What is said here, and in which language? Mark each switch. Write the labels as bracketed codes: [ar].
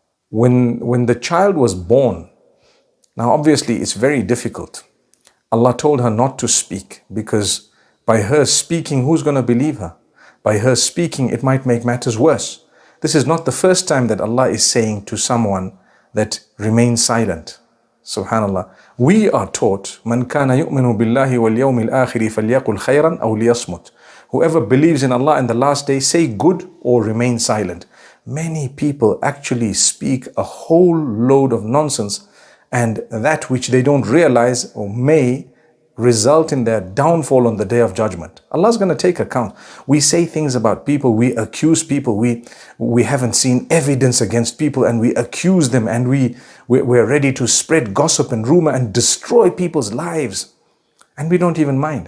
[en] When the child was born, now obviously it's very difficult. Allah told her not to speak because by her speaking, who's going to believe her? By her speaking, it might make matters worse. This is not the first time that Allah is saying to someone that remain silent. [ar] Subhanallah. We are taught, مَنْ كَانَ يُؤْمِنُ بِاللَّهِ وَالْيَوْمِ الْآخِرِ فَلْيَقُلْ خَيْرًا أَوْ لِيَصْمُتْ. [en] Whoever believes in Allah and the last day, say good or remain silent. Many people actually speak a whole load of nonsense, and that which they don't realize or may result in their downfall on the day of judgment. Allah's going to take account. We say things about people, we accuse people, we haven't seen evidence against people, and we accuse them, and we're ready to spread gossip and rumor and destroy people's lives. And we don't even mind.